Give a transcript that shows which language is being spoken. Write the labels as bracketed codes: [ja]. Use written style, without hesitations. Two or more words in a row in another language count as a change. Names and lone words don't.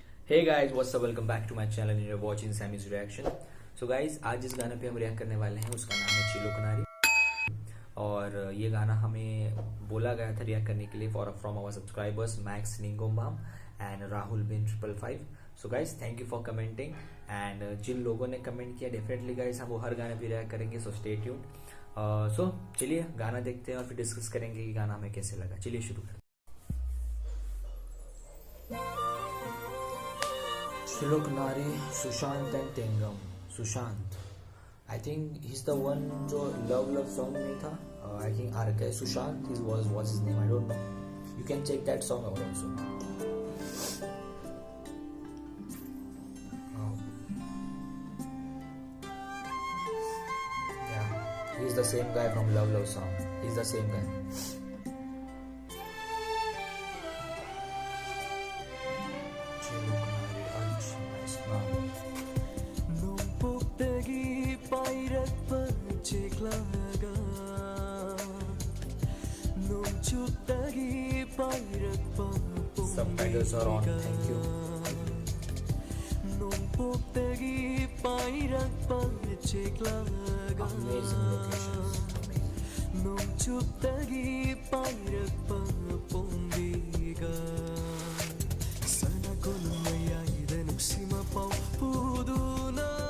[en] Hey guys, what's up? Welcome back to my channel and you're watching Sammy's Reaction. So guys, [hi] आज जिस गाने पे हम रिएक्ट करने वाले हैं उसका नाम है चिलो कनारी और ये गाना हमें बोला गया था रिएक्ट करने के लिए [en] from our subscribers [hi] मैक्स निंगोमाम एंड राहुल बिन 555. [en] So guys thank you for commenting and [hi] जिन लोगों ने कमेंट किया [en] definitely guys [hi] हम वो हर गाने पे रिएक्ट करेंगे. [en] So stay tuned. [hi] सो चलिए गाना देखते हैं और फिर डिस्कस करेंगे कि गाना हमें कैसे लगा. चलिए शुरू करते हैं. चिलो कनारी, सुशांत एंड टेंगम. [en] सुशांत I think he is the one जो लव लव सॉन्ग [hi] में था. [en] I think RK Sushant his was his name. I don't know. You can check that song out also. He is the same guy from Love Love song. He is the same guy. Chilo Kanari, Ansh, nice name. [mni] Nung pugtagi pairat panchiklaga. Nung chuptagi pairat papung. [en] Subtitles are on. Thank you. [mni] Nung pugtagi pairat panchiklaga. [en] Amazing locations. [mni] Nung chuptagi pairat papumbiga. Sana ko nung mayayda nung simapaw puduna.